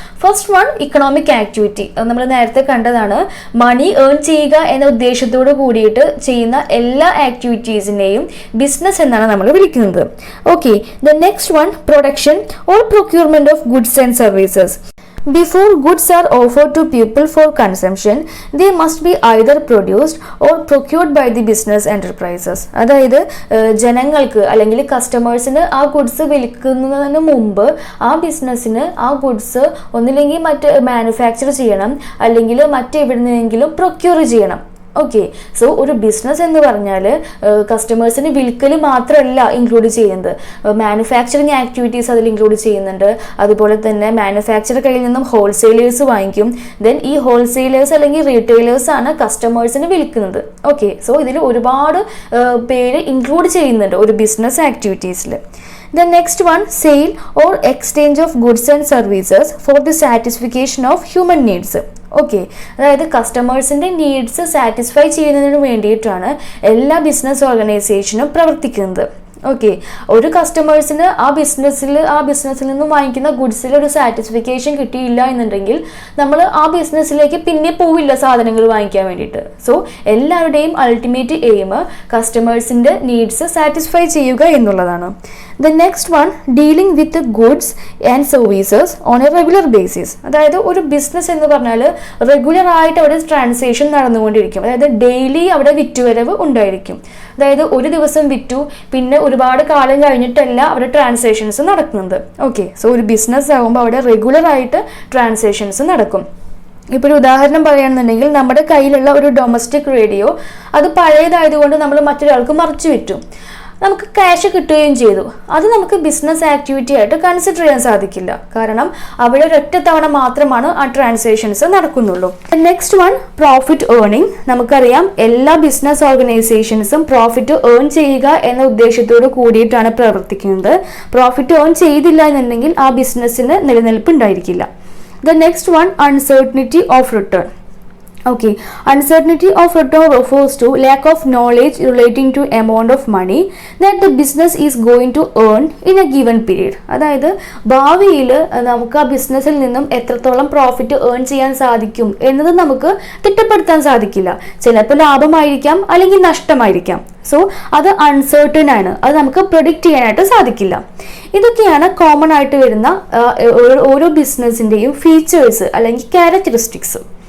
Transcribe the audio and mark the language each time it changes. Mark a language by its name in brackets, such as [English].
[English] First one, economic activity. [Malayalam] നമ്മൾ നേരത്തെ കണ്ടതാണ്. മണി ഏൺ ചെയ്യുക എന്ന ഉദ്ദേശത്തോട് കൂടിയിട്ട് ചെയ്യുന്ന എല്ലാ ആക്ടിവിറ്റീസിനെയും ബിസിനസ് എന്നാണ് നമ്മൾ വിളിക്കുന്നത്. [English] Okay, the next one, production or procurement of goods and services. Before goods are offered to people for consumption, they must be either produced or procured by the business enterprises. [Malayalam] അതായത് ജനങ്ങൾക്ക് അല്ലെങ്കിൽ കസ്റ്റമേഴ്സിന് ആ goods വിൽക്കുന്നതിന് മുമ്പ് ആ ബിസിനസ്സിന് ആ goods ഒന്നില്ലെങ്കിൽ മറ്റ് മാനുഫാക്ചർ ചെയ്യണം അല്ലെങ്കിൽ മറ്റെവിടുന്നെങ്കിലും പ്രൊക്യൂർ ചെയ്യണം. ഓക്കെ, സോ ഒരു ബിസിനസ് എന്ന് പറഞ്ഞാൽ കസ്റ്റമേഴ്സിന് വിൽക്കൽ മാത്രമല്ല ഇൻക്ലൂഡ് ചെയ്യുന്നത്, മാനുഫാക്ചറിങ് ആക്ടിവിറ്റീസ് അതിൽ ഇൻക്ലൂഡ് ചെയ്യുന്നുണ്ട്. അതുപോലെ തന്നെ മാനുഫാക്ചർ കയ്യിൽ നിന്നും ഹോൾസെയിലേഴ്സ് വാങ്ങിക്കും. ദെൻ ഈ ഹോൾസെയിലേഴ്സ് അല്ലെങ്കിൽ റീറ്റെയിലേഴ്സ് ആണ് കസ്റ്റമേഴ്സിന് വിൽക്കുന്നത്. ഓക്കെ, സോ ഇതിൽ ഒരുപാട് പേര് ഇൻക്ലൂഡ് ചെയ്യുന്നുണ്ട് ഒരു business ആക്ടിവിറ്റീസിൽ. [English] The next one, sale or exchange of goods and services for the satisfaction of human needs. [Malayalam] Okay, അതായത് കസ്റ്റമേഴ്സിന്റെ നീഡ്സ് സാറ്റിസ്ഫൈ ചെയ്യുന്നതിന് വേണ്ടിയിട്ടാണ് എല്ലാ ബിസിനസ് ഓർഗനൈസേഷനും പ്രവർത്തിക്കുന്നത്. ഓക്കെ, ഒരു കസ്റ്റമേഴ്സിന് ആ ബിസിനസ്സിൽ നിന്നും വാങ്ങിക്കുന്ന ഗുഡ്സിൽ ഒരു സാറ്റിസ്ഫിക്കേഷൻ കിട്ടിയില്ല എന്നുണ്ടെങ്കിൽ നമ്മൾ ആ ബിസിനസ്സിലേക്ക് പിന്നെ പോവില്ല സാധനങ്ങൾ വാങ്ങിക്കാൻ വേണ്ടിയിട്ട്. സോ എല്ലാവരുടെയും അൾട്ടിമേറ്റ് എയിം കസ്റ്റമേഴ്സിന്റെ നീഡ്സ് സാറ്റിസ്ഫൈ ചെയ്യുക എന്നുള്ളതാണ്. [English] The next one, dealing with the goods and services on a regular basis. [Malayalam] അതായത് ഒരു ബിസിനസ് എന്ന് പറഞ്ഞാൽ റെഗുലർ ആയിട്ട് അവിടെ ട്രാൻസാക്ഷൻ നടന്നുകൊണ്ടിരിക്കും. അതായത് ഡെയിലി അവിടെ വിറ്റുവരവ് ഉണ്ടായിരിക്കും. അതായത് ഒരു ദിവസം വിറ്റു പിന്നെ ഒരുപാട് കാലം കഴിഞ്ഞിട്ടല്ല അവിടെ ട്രാൻസാക്ഷൻസ് നടക്കുന്നത്. ഓക്കെ, സോ ഒരു ബിസിനസ് ആകുമ്പോൾ അവിടെ റെഗുലർ ആയിട്ട് ട്രാൻസാക്ഷൻസ് നടക്കും. ഇപ്പോൾ ഒരു ഉദാഹരണം പറയുകയാണെന്നുണ്ടെങ്കിൽ, നമ്മുടെ കയ്യിലുള്ള ഒരു ഡൊമസ്റ്റിക് റേഡിയോ അത് പഴയതായതുകൊണ്ട് നമ്മൾ മറ്റൊരാൾക്ക് മറിച്ചു വിറ്റു, നമുക്ക് ക്യാഷ് കിട്ടുകയും ചെയ്തു. അത് നമുക്ക് ബിസിനസ് ആക്ടിവിറ്റി ആയിട്ട് കൺസിഡർ ചെയ്യാൻ സാധിക്കില്ല. കാരണം അവിടെ ഒരൊറ്റ തവണ മാത്രമാണ് ആ transactions നടക്കുന്നുള്ളൂ. [English] Next one, profit earning. [Malayalam] നമുക്കറിയാം എല്ലാ ബിസിനസ് ഓർഗനൈസേഷൻസും പ്രോഫിറ്റ് ഏൺ ചെയ്യുക എന്ന ഉദ്ദേശത്തോട് കൂടിയിട്ടാണ് പ്രവർത്തിക്കുന്നത്. പ്രോഫിറ്റ് ഏൺ ചെയ്തില്ല എന്നുണ്ടെങ്കിൽ ആ ബിസിനസ്സിന് നിലനിൽപ്പ് ഉണ്ടായിരിക്കില്ല. [English] The next one, uncertainty of return. Okay, uncertainty of return refers to lack of knowledge relating to amount of money that the business is going to earn in a given period. [Malayalam] അതായത് ഭാവിയിൽ നമുക്ക് ആ ബിസിനസ്സിൽ നിന്നും എത്രത്തോളം profit earn ചെയ്യാൻ സാധിക്കും എന്നത് നമുക്ക് തിട്ടപ്പെടുത്താൻ സാധിക്കില്ല. ചിലപ്പോൾ ലാഭമായിരിക്കാം അല്ലെങ്കിൽ നഷ്ടമായിരിക്കാം. സോ അത് അൺസർട്ടൺ ആണ്, അത് നമുക്ക് പ്രെഡിക്റ്റ് ചെയ്യാനായിട്ട് സാധിക്കില്ല. ഇതൊക്കെയാണ് കോമൺ ആയിട്ട് വരുന്ന ഓരോ ബിസിനസ്സിൻ്റെയും ഫീച്ചേഴ്സ് അല്ലെങ്കിൽ ക്യാരക്ടറിസ്റ്റിക്സ്.